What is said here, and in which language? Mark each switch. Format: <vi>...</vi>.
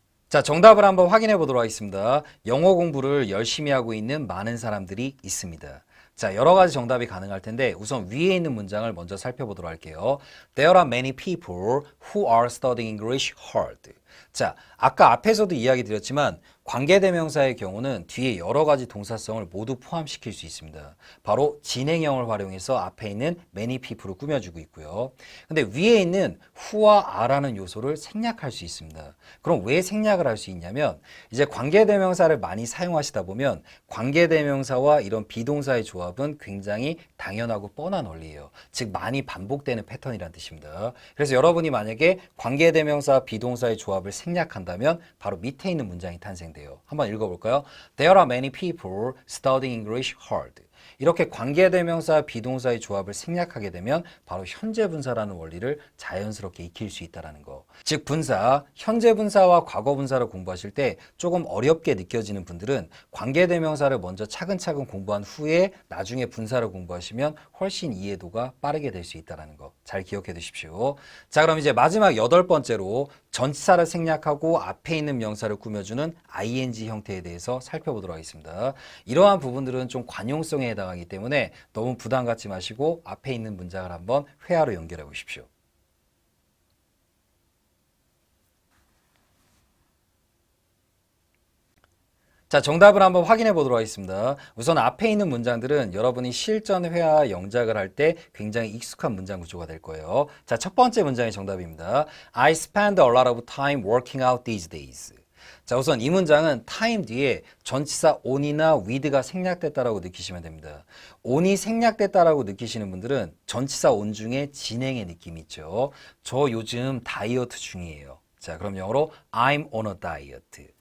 <ko>자, 정답을 한번 확인해 보도록 하겠습니다. 영어 공부를 열심히 하고 있는 많은 사람들이 있습니다. 자, 여러 가지 정답이 가능할 텐데 우선 위에 있는 문장을 먼저 살펴보도록 할게요.</ko> <en>There are many people who are studying English hard.</en> <ko>자, 아까 앞에서도 이야기 드렸지만 관계대명사의 경우는 뒤에 여러 가지 동사성을 모두 포함시킬 수 있습니다. 바로 진행형을 활용해서 앞에 있는 many people을 꾸며주고 있고요. 근데 위에 있는 who와 are라는 요소를 생략할 수 있습니다. 그럼 왜 생략을 할 수 있냐면 이제 관계대명사를 많이 사용하시다 보면 관계대명사와 이런 비동사의 조합은 굉장히 당연하고 뻔한 원리예요. 즉 많이 반복되는 패턴이라는 뜻입니다. 그래서 여러분이 만약에 관계대명사 비동사의 조합을 생략한다면 바로 밑에 있는 문장이 탄생돼요. 한번 읽어볼까요?</ko> <en>There are many people studying English hard.</en> <ko>이렇게 관계대명사, 비동사의 조합을 생략하게 되면 바로 현재 분사라는 원리를 자연스럽게 익힐 수 있다는 거. 즉 분사, 현재 분사와 과거 분사를 공부하실 때 조금 어렵게 느껴지는 분들은 관계대명사를 먼저 차근차근 공부한 후에 나중에 분사를 공부하시면 훨씬 이해도가 빠르게 될 수 있다는 거. 잘 기억해 두십시오. 자, 그럼 이제 마지막 여덟 번째로 전치사를 생략하고 앞에 있는 명사를 꾸며주는 ing 형태에 대해서 살펴보도록 하겠습니다. 이러한 부분들은 좀 관용성에 해당하기 때문에 너무 부담 갖지 마시고 앞에 있는 문장을 한번 회화로 연결해 보십시오. 자, 정답을 한번 확인해 보도록 하겠습니다. 우선 앞에 있는 문장들은 여러분이 실전 회화 영작을 할 때 굉장히 익숙한 문장 구조가 될 거예요. 자, 첫 번째 문장이 정답입니다.</ko> <en>I spend a lot of time working out these days.</en> <ko>자, 우선 이 문장은 time 뒤에 전치사 on이나 with가 생략됐다라고 느끼시면 됩니다. on이 생략됐다라고 느끼시는 분들은 전치사 on 중에 진행의 느낌이 있죠. 저 요즘 다이어트 중이에요. 자, 그럼 영어로</ko> <en>I'm on a diet.</en>